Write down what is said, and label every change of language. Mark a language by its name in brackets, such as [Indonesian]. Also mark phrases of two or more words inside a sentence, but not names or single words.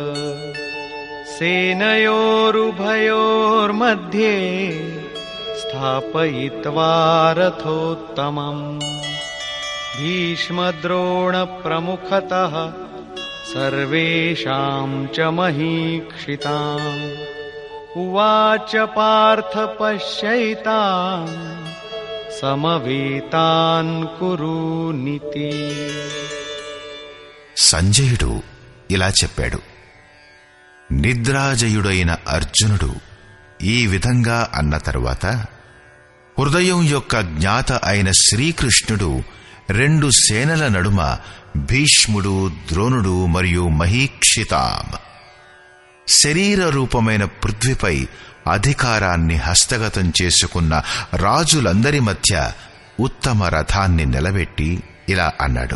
[Sanskrit] सेनयोरुभयोर्मध्ये स्थापयित्वा रथोत्तमम् भीष्मद्रोणप्रमुखतः सर्वेषां च महीक्षिताम् उवाच पार्थ पश्यैतान् సమవేతాన్ కురునితి. [Telugu] సంజయుడు ఇలా చెప్పాడు. నిద్రాజయుడైన అర్జునుడు ఈ విధంగా అన్న తరువాత హృదయం యొక్క జ్ఞాత అయిన శ్రీకృష్ణుడు రెండు సేనల నడుమ భీష్ముడు, ద్రోణుడు మరియు మహీక్షితాం శరీర రూపమైన పృథ్వీపై అధికారాన్ని హస్తగతం చేసుకున్న రాజులందరి మధ్య ఉత్తమ రథాన్ని నిలబెట్టి ఇలా అన్నాడు.